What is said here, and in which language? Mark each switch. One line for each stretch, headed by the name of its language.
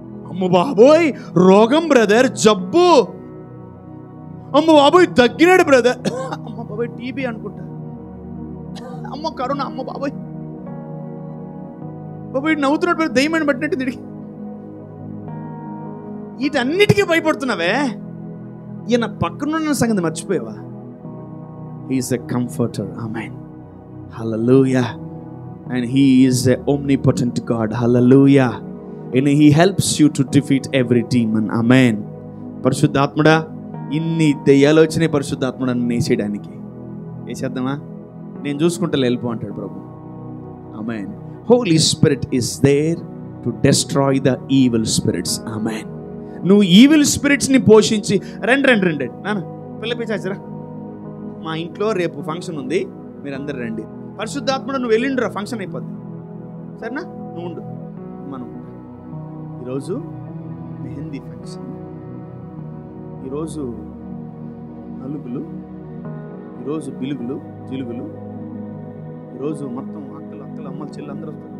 Telugu: అమ్మ బాబోయ్ రోగం బ్రదర్, జబ్బు, అమ్మ బాబోయ్ దగ్గినాడు బ్రదర్, అమ్మ బాబోయ్ టీబీ అనుకుంటా, అమ్మ కరోనా, అమ్మ బాబోయ్ బాబోయ్ నవ్వుతున్నాడు బ్రదర్, దయ్యమని పట్టినట్టు తిరిగి. వీటన్నిటికీ భయపడుతున్నావే, ఈయన పక్కనున్న సంగతి మర్చిపోయావా?
English: He is a comforter. Amen, hallelujah. And he is a omnipotent God. Hallelujah. And he helps you to defeat every demon. Amen.
Telugu: పరిశుద్ధాత్ముడా, ఇన్ని దెయ్యాలు వచ్చినాయి పరిశుద్ధాత్ముడా నేసేయడానికి. వేసేద్దామా? నేను చూసుకుంటా వెళ్ళిపో అంటాడు ప్రభు. Amen.
English: Holy Spirit is there to destroy the evil spirits. Amen.
Telugu: నువ్వు ఈవిల్ స్పిరిట్స్ని పోషించి రండి నాన్న పిల్లపిచ్చారా, మా ఇంట్లో రేపు ఫంక్షన్ ఉంది, మీరందరూ రండి. పరిశుద్ధాత్ముడు నువ్వు వెళ్ళిండ్రా, ఫంక్షన్ అయిపోద్ది, సరేనా? నువ్వు ఉండు, మనం ఈరోజు మెహందీ ఫంక్షన్, ఈరోజు నలుగులు, ఈరోజు బిలుగులు జిలుగులు, ఈరోజు మొత్తం అక్కలు అమ్మలు చెల్లు అందరూ వస్తారు.